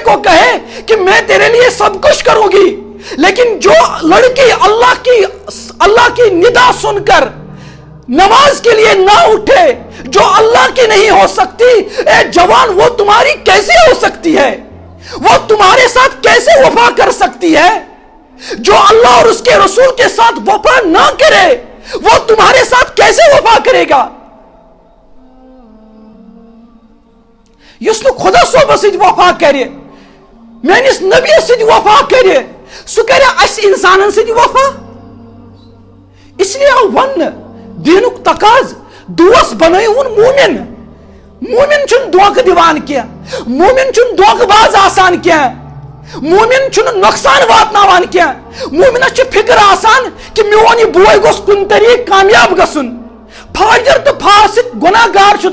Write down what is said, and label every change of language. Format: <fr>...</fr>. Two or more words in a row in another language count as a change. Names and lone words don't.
<ur>کو کہے کہ میں تیرے لیے سب کچھ کروں گی لیکن جو لڑکی اللہ کی ندا سن کر نماز کے لیے نہ اٹھے جو اللہ کی نہیں ہو سکتی اے جوان وہ تمہاری کیسے ہو سکتی ہے وہ تمہارے ساتھ کیسے وفا کر سکتی ہے جو اللہ اور اس کے رسول کے ساتھ وفا نہ کرے وہ تمہارے ساتھ کیسے وفا کرے گا</ur> <ks>یس نو خدا صوبہ سۭتۍ وفا کرے میانس نبی سۭتۍ وفا کرے سُہ کرے اس انسانن سۭتۍ وفا اس لیے آو وننہٕ دینُک تقاض دوست بنٲیہُن مومن چھُنہٕ دھوکہٕ دِوان کینٛہہ مومن چھُنہٕ دھوکہٕ باز آسان کینٛہہ مومن چھُنہٕ نۄقصان واتناوان کینٛہہ مومنس چھِ فکر آسان کہ میون یہِ بوے گوٚژھ کُنہِ طریٖقہٕ کامیاب گژھُن فاجر تہٕ فاسق گۄناہگار چھُ</ks>